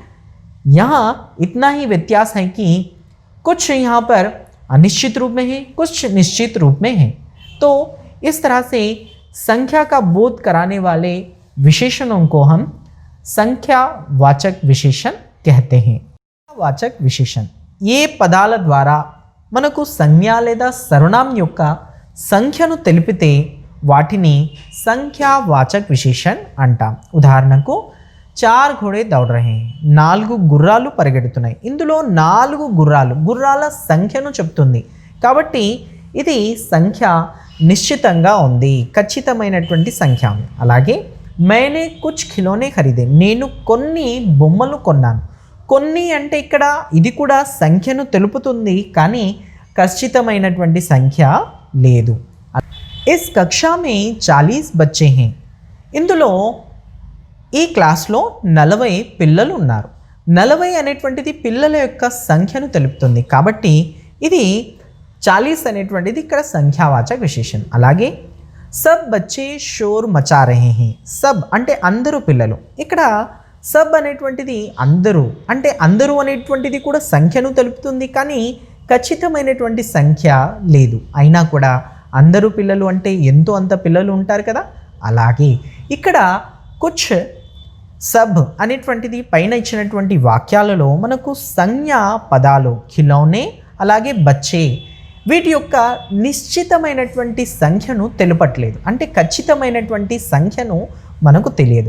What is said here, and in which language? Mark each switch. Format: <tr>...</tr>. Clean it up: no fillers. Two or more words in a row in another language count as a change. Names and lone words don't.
<hi>यहाँ इतना ही व्यत्यास है कि कुछ यहाँ पर अनिश्चित रूप में है, कुछ निश्चित रूप में है। तो इस तरह से संख्या का बोध कराने वाले विशेषणों को हम संख्यावाचक विशेषण कहते हैं।</hi> <te>వాచక విశేషణ ఏ పదాల ద్వారా మనకు సంజ్ఞ లేదా సర్వనామం యొక్క సంఖ్యను తెలిపితే వాటిని సంఖ్యావాచక విశేషణ అంటాం। ఉదాహరణకు</te> <hi>4 घोड़े दौड़ रहे हैं,</hi> <te>4 గుర్రాలు పరిగెడుతున్నాయి। ఇందులో 4 గుర్రాల సంఖ్యను చెప్తుంది కాబట్టి ఇది సంఖ్య నిశ్చితంగా ఉంది, ఖచ్చితమైనటువంటి సంఖ్య। అలాగే</te> <hi>मैंने कुछ खिलौने खरीदे,</hi> <te>నేను కొన్ని బొమ్మలు కొన్నాను। కొన్ని అంటే ఇక్కడ ఇది కూడా సంఖ్యను తెలుపుతుంది కానీ ఖచ్చితమైనటువంటి సంఖ్య లేదు।</te> <hi>इस कक्षा में 40 बच्चे हैं,</hi> <te>ఇందులో ఈ క్లాస్లో 40 పిల్లలు ఉన్నారు। 40 అనేటువంటిది పిల్లల యొక్క సంఖ్యను తెలుపుతుంది కాబట్టి ఇది 40 అనేటువంటిది ఇక్కడ సంఖ్యావాచక విశేషణ। అలాగే</te> <hi>सब बच्चे शोर मचा रहे हैं,</hi> <te>सब అంటే అందరూ పిల్లలు। ఇక్కడ సబ్ అనేటువంటిది అందరూ అంటే అందరూ అనేటువంటిది కూడా సంఖ్యను తెలుపుతుంది కానీ ఖచ్చితమైనటువంటి సంఖ్య లేదు। అయినా కూడా అందరూ పిల్లలు అంటే ఎంతో అంత పిల్లలు ఉంటారు కదా, అలాగే ఇక్కడ</te> <hi>कुछ सब</hi> <te>అనేటువంటిది పైన ఇచ్చినటువంటి వాక్యాలలో మనకు సంజ్ఞా పదాలు ఖిలౌనే అలాగే బచ్చే వీటి యొక్క నిశ్చితమైనటువంటి సంఖ్యను తెలుపట్లేదు, అంటే ఖచ్చితమైనటువంటి సంఖ్యను మనకు తెలియదు।</te>